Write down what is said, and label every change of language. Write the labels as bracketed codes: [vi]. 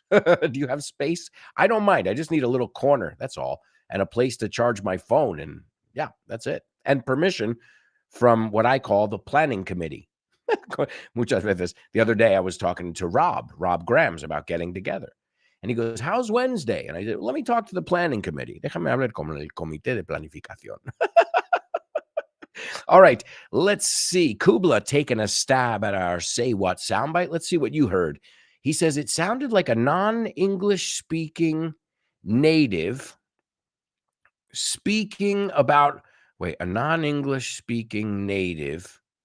[en] Do you have space? I don't mind. I just need a little corner. That's all. And a place to charge my phone. And yeah, that's it. And permission from what I call the planning committee. [es] Muchas veces. [en] The other day I was talking to Rob Grams about getting together. And he goes, how's Wednesday? And I said, let me talk to the planning committee. [es] Déjame hablar con el comité de planificación. [en] All right, let's see. Kubla taking a stab at our Say What soundbite. Let's see what you heard. He says it sounded like a non-English speaking native speaking about, a non-English speaking native.